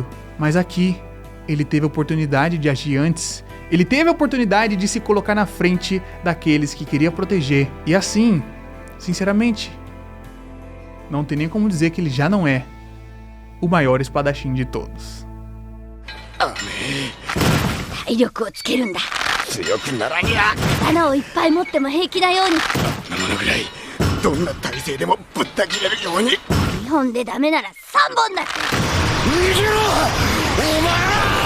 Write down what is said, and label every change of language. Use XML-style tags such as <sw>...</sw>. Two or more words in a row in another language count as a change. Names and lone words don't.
<pt>Mas aqui, ele teve a oportunidade de agir antes, ele teve a oportunidade de se colocar na frente daqueles que queria proteger. E assim, sinceramente, não tem nem como dizer que ele já não é o maior espadachim de todos.</pt> <ja>体力をつけるんだ。強くならにゃ。刀をいっぱい持っても平気なように。こんなものぐらいどんな体勢でもぶった切れるように。2本でダメなら3本だって。逃げろお前ら。</ja>